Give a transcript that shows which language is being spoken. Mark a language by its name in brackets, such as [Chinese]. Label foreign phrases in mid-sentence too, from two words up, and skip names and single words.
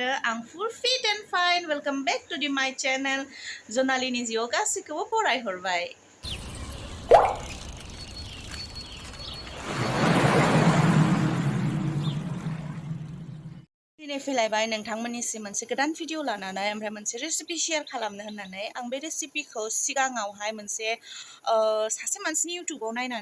[English] आं full fit and fine. Welcome back to my channel. [Bodo] Jonalini yoga गासिखौबो फरायहरबाय. दिनै फैलायबाय नोंथांमोननिसिम मोनसे गोदान भिडिअ लानानै ओमफ्राय मोनसे रेसिपि शेयार खालामनो होननानै आं बे रेसिपिखौ सिगाङावहाय मोनसे सासे मानसिनि इउटुबाव नायनानै